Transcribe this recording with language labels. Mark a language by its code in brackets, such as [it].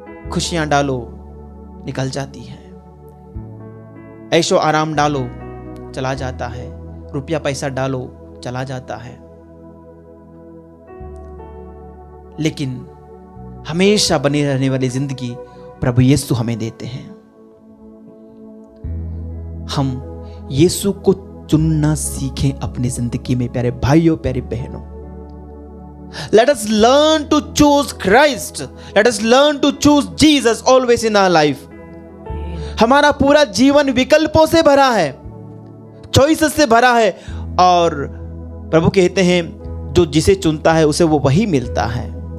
[hi] खुशियां डालो निकल जाती है, ऐशो आराम डालो चला जाता है, रुपया पैसा डालो चला जाता है। लेकिन हमेशा बनी रहने वाली जिंदगी प्रभु यीशु हमें देते हैं। हम यीशु को चुनना सीखें अपनी जिंदगी में। प्यारे भाइयों, प्यारी बहनों, [en] let us learn to choose Christ. Let us learn to choose Jesus always in our life. [hi] हमारा पूरा जीवन विकल्पों से भरा है, चॉइसेस से भरा है और प्रभु कहते हैं जो जिसे चुनता है उसे वो वही मिलता है।